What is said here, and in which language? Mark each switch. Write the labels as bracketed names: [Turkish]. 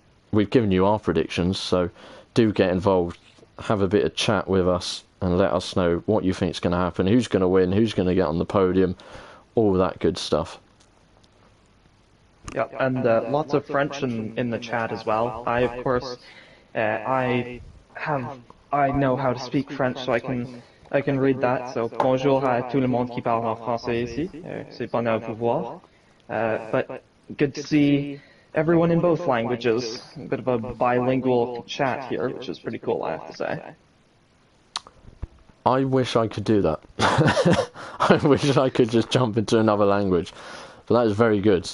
[English] We've given you our predictions, so do get involved. Have a bit of chat with us and let us know what you think is going to happen, who's going to win, who's going to get on the podium, all that good stuff. Yeah, and lots of French in the chat as well. I, of course, I know how to speak French, so I can read that. [French] So bonjour à tout le monde qui parle en français ici. C'est bon à vous voir. [English] But good to see everyone in both languages. A bit of a bilingual chat here, which is pretty cool, I have to say. I wish I could do that. I wish I could just jump into another language. But that is very good.